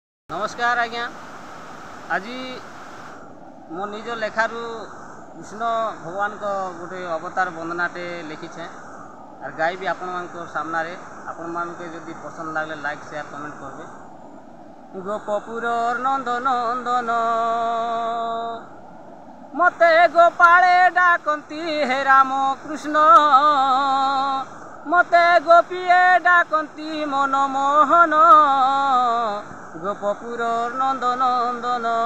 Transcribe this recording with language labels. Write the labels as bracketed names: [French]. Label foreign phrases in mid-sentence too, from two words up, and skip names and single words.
[Odia] ନମସ୍କାର ଆଜ୍ଞା ଆଜ ମୋ ନିଜ ଲେଖାରୁ କୃଷ୍ଣ ଭଗବାନ କୋ ଗୋଟେ ଅବତାର ବନ୍ଦନାଟେ ଲେଖିଛେ ଔର ଗାଇବି ଆପଣ ମାନ ସାମନେ ଆପଣ ମାନ କେ ଯଦି ପସନ୍ଦ ଲାଗିଲେ ଲାଇକ ଶେୟର କମେଣ୍ଟ କରିବେ। ଗୋପପୁର ନନ୍ଦନ ନନ୍ଦନ ମତେ ଗୋପାଳେ ଡାକନ୍ତି ହେ ରାମ କୃଷ୍ଣ ମତେ ଗୋପୀଏ ଡାକନ୍ତି ମନ ମୋହନ ଗୋପପୁର ନନ୍ଦନ ନନ୍ଦନ